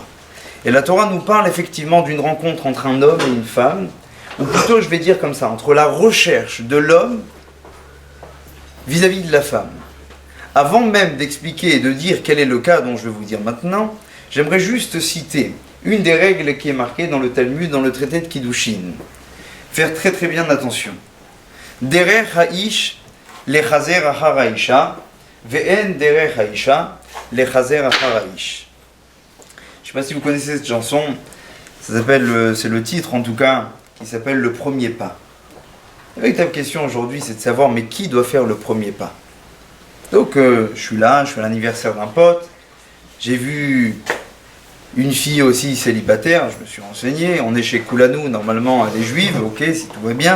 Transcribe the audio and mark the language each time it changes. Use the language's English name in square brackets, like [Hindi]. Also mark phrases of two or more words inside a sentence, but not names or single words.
[French] Et la Torah nous parle effectivement d'une rencontre entre un homme et une femme, ou plutôt je vais dire comme ça, entre la recherche de l'homme vis-à-vis de la femme. Avant même d'expliquer et de dire quel est le cas dont je vais vous dire maintenant, j'aimerais juste citer une des règles qui est marquée dans le Talmud, dans le traité de Kiddushin. Faire très très bien attention. [Hebrew] דרך האיש לחזור אחר האשה ואין דרך האשה לחזור אחר האיש. [French] Je ne sais pas si vous connaissez cette chanson, ça s'appelle, c'est le titre en tout cas, qui s'appelle Le Premier Pas. La véritable question aujourd'hui, c'est de savoir, mais qui doit faire le premier pas? Donc, je suis là, je fais l'anniversaire d'un pote, j'ai vu une fille aussi célibataire, je me suis renseigné, on est chez Koulanou, normalement elle est juive, ok, si tout va bien.